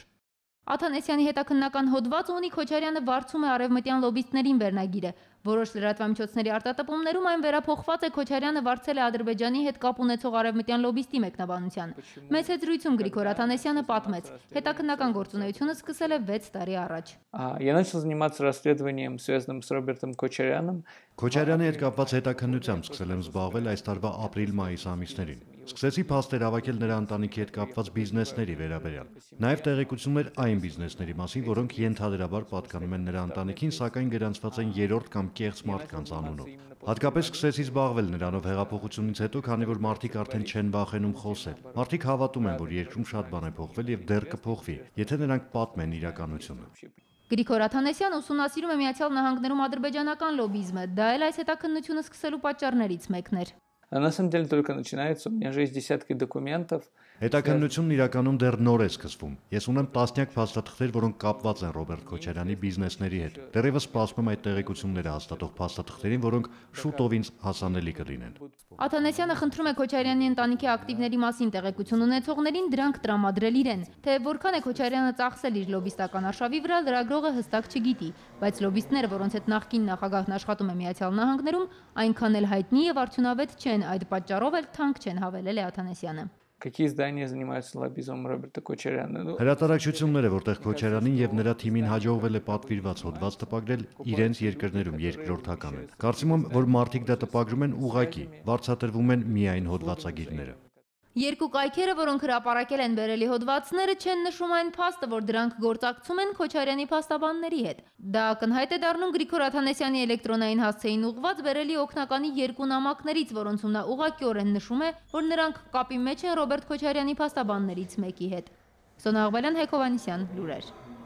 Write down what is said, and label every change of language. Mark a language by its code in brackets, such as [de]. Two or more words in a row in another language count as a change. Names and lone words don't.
[hy] Աթանեսյանի հետաքննական հոդվածը ունի Քոչարյանը վարձում է արևմտյան լոբիստներին վերնագիրը։ Որոշ լրատվամիջոցների արտատպումներում այն վերափոխված է Քոչարյանը վարձել է Ադրբեջանի հետ կապ ունեցող արևմտյան լոբիստի մեկնաբանության։ Մեծ հետզրույցում Գրիգոր Աթանեսյանը պատմեց. հետաքննական գործունեությունը սկսել է 6 տարի առաջ։ [ru] Я начал заниматься расследованием, связанным с Робертом Քոչարյանում։ [hy] Քոչարյանի հետ կապված հետաքննությամբ սկսել եմ զբաղվել այս տարվա ապրիլ-մայիս ամիսներին։ Սկսեցի փաստեր հավաքել նրա ընտանիքի հետ կապված բիզնեսների վերաբերյալ։ Նաև տեղեկություններ այն բիզնեսների մասին, որոնք ենթադրաբար պատկանում են նրա ընտանիքին, սակայն գրանցված են երրորդ կամ կեղծ մարդկանց անունով։ Հատկապես սկսեցի զբաղվել նրանով հեղափոխությունից հետո, քանի որ մարդիկ արդեն չեն վախենում խոսել։ Մարդիկ հավատում են, որ երկրում շատ բան է փոխվել եւ դեռ կփոխվի, եթե նրանք պատմեն իրականությունը։ Գրիգոր Աթանեսյանը ուսումնասիրում է Միացյալ Նահանգներում ադրբեջանական լոբիզմը, դա էլ այս հետաքննությունը սկսելու պատճառներից մեկն էր։ [ru] На самом деле только начинается, у меня же есть десятки документов. [hy] Հետաքննությունն իրականում դեռ նոր է սկսվում։ Ես ունեմ տասնյակ փաստաթղթեր, որոնք կապված են Ռոբերտ Քոչարյանի բիզնեսների հետ։ Դեռևս սպասում եմ այդ տեղեկությունները հաստատող փաստաթղթերին, որոնք շուտով ինձ հասանելի կլինեն։ Աթանեսյանը խնդրում է Քոչարյանի ընտանիքի ակտիվների մասին տեղեկություն ունեցողներին դրանք տրամադրել իրեն։ Թե որքան է Քոչարյանը ծախսել իր լոբիստական արշավի վրա, լրագրողը հստակ չգիտի, բայց լոբիստները, որոնց հետ նախկին նախագահն աշխատում է Միացյալ Նահանգներում, այնքան էլ հայտնի եւ արդյունավետ չեն, այդ պատճառով էլ թանկ չեն, հավելել է Աթանեսյանը։ [ru] Какие издания занимаются лоббизмом Роберта Քոչարյանը։ [hy] Հրատարակչությունները, որտեղ Քոչարյանին եւ նրա թիմին հաջողվել է պատվիրված հոդված տպագրել, իրենց երկրներում երկրորդական են։ Կարծում եմ, որ մարդիկ դա տպագրում են ուղղակի, վարձատրվում են միայն հոդվածագիրները։ Երկու կայքերը, որոնք հրապարակել են Բերելի հոդվածները, չեն նշում այն փաստը, որ դրանք գործակցում են Քոչարյանի փաստաբանների հետ։ Դա ակնհայտ է դառնում Գրիգոր Աթանեսյանի էլեկտրոնային հասցեին ուղղված Բերելի օգնականի երկու նամակներից, որոնցում նա ուղղակիորեն նշում է, որ նրանք կապի մեջ են Ռոբերտ Քոչարյանի փաստաբաններից մեկի հետ։ Սոնա Աղբալյան, Հեկ Հովհաննիսյան, լուրեր։